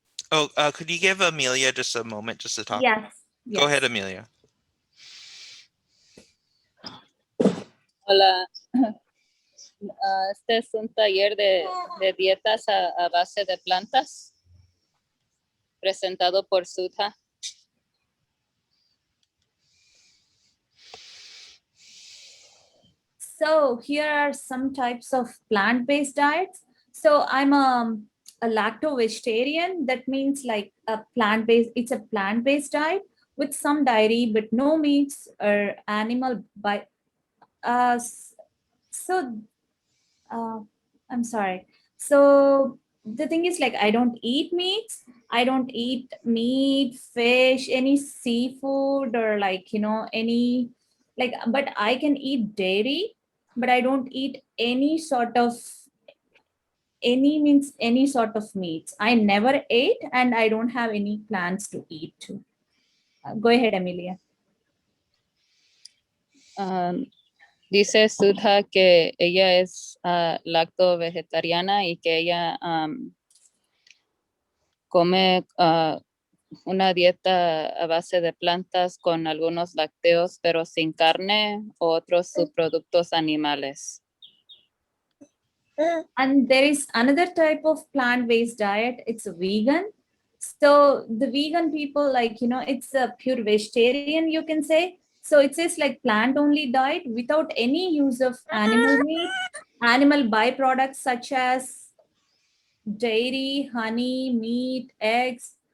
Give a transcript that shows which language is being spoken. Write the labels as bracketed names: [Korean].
[English] Oh, could you give Amelia just a moment just to talk? Yes. Go ahead, Yes. Amelia. [Spanish] Hola, este es un taller de dietas a base de plantas presentado por Sudha. [English] So here are some types of plant-based diets. So I'm a lacto-vegetarian. That means like a plant-based, it's a plant-based diet with some dairy, but no meats or animal by so I'm sorry. So the thing is like I don't eat meats. I don't eat meat, fish, any seafood or any like but I can eat dairy, but I don't eat any sort of any sort of meats. I never ate and I don't have any plans to eat too. Go ahead, Amelia. [Spanish] Dice Sudha que ella es lacto vegetariana y que ella come una dieta a base de plantas con algunos lácteos, pero sin carne o otros subproductos animales. [English] And there is another type of plant-based diet. It's a vegan. So the vegan people, it's a pure vegetarian, you can say. So it says like plant-only diet without any use of animal meat, animal byproducts such as dairy, honey, meat, eggs.